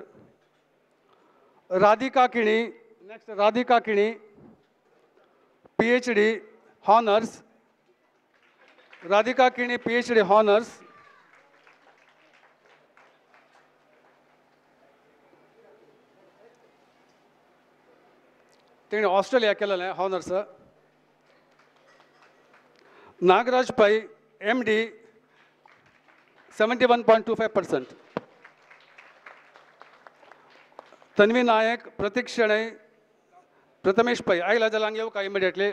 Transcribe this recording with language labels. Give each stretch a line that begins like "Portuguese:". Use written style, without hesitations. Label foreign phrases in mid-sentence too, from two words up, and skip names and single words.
Konkani: राधिका किणी नेक्स्ट राधिका किणी
English: PhD honours.
Konkani: राधिका किणी
English: PhD honours.
Konkani: तिने ऑस्ट्रेलिया केलेलें हॉनर्स. नागराज पै MD 71.25%. तन्वी नायक प्रतीक शणै प्रथमेश पै आयला जाल्यार हांगा येवका इमिडिएटली.